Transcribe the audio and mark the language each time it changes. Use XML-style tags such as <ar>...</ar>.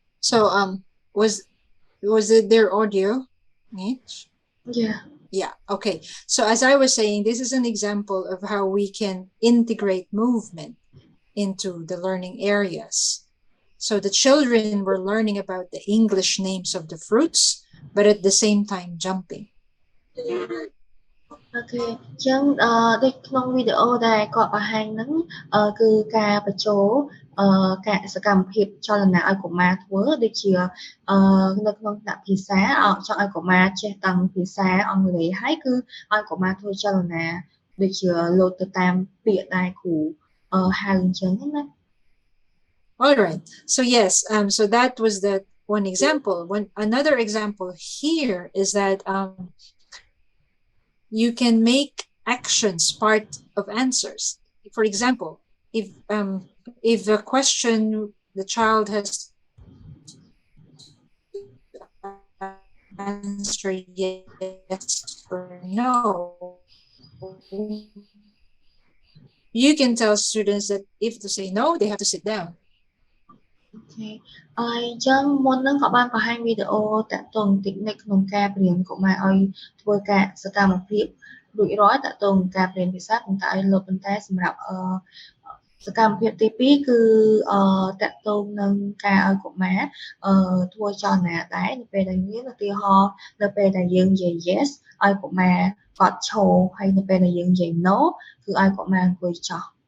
<en>So was it their audio, Mitch? Yeah, okay. So as I was saying, this is an example of how we can integrate movement into the learning areas. So the children were learning about the English names of the fruits, but at the same time jumping.</en> <km>អូខេអញ្ចឹងដូចក្នុងវីដេអូដែលគាត់បង្ហាញហ្នឹងគឺការបញ្ចូលការសកម្មភាពចលនាឲ្យកុមារធ្វើដូចជានៅក្នុងថ្នាក់ភាសាចង់ឲ្យកុមារចេះតាំងភាសាអង់គ្លេសហើយគឺឲ្យកុមារធ្វើចលនាដូចជាលោតទៅតាមពាក្យដែលគ្រូហៅអញ្ចឹងណា</km> <en>All right. So yes, so that was the one example. Another example here is that you can make actions part of answers. For example, if the question the child has answer yes or no, you can tell students that if to say no, they have to sit down.</en> <km>អូខេអញ្ចឹងមុនហ្នឹងក៏បានបង្ហាញវីដេអូតាក់ទងតិចនិចក្នុងការបរៀនកុមារឲ្យធ្វើការសកម្មភាពរួចរាល់តាក់ទងការបរៀនភាសាប៉ុន្តែសម្រាប់សកម្មភាពទី2គឺតាក់ទងនឹងការឲ្យកុមារធ្វើចលនាដែរនៅពេលដែលមានឧទាហរណ៍នៅពេលដែលយើងនិយាយ yes ឲ្យកុមារគាត់ឈរហើយនៅពេលដែលយើងនិយាយ no គឺឲ្យកុមារអង្គុយចុះ</km>